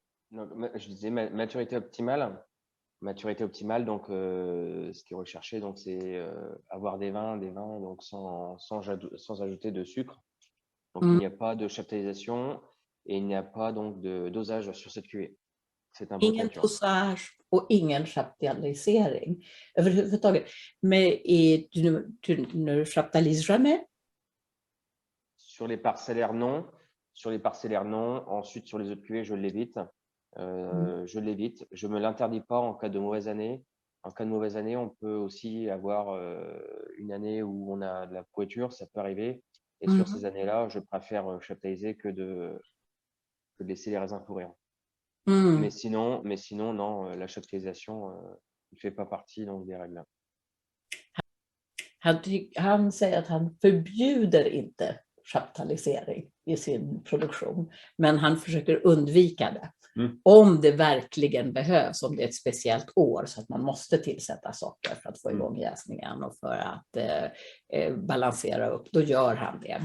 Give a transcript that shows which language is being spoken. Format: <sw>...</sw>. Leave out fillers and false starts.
<fr>Donc, je disais maturité optimale. Maturité optimale, donc ce qui est recherché, donc c'est avoir des vins donc sans ajouter de sucre. Donc il n'y a pas de chaptalisation et il n'y a pas donc de dosage sur cette cuvée. C'est un bon</fr> <sv>ingen dosage och ingen chaptalisering överhuvudtaget. Men</sv> <fr>tu ne chaptalises jamais? Sur les parcellaires, non. Sur les parcellaires, non. Ensuite, sur les autres cuvées, je l'évite. Je l'évite. Je me l'interdis pas en cas de mauvaise année. En cas de mauvaise année, on peut aussi avoir une année où on a de la pourriture, ça peut arriver. Et sur ces années-là, je préfère chaptaliser que de laisser les raisins pourrir. Mais sinon, non, la chaptalisation ne fait pas partie donc, des règles.</fr> <sv>Han säger att han förbjuder inte chaptalisering i sin produktion, men han försöker undvika det. Om det verkligen behövs, om det är ett speciellt år så att man måste tillsätta socker för att få igång jäsningen och för att balansera upp, då gör han det.</sv>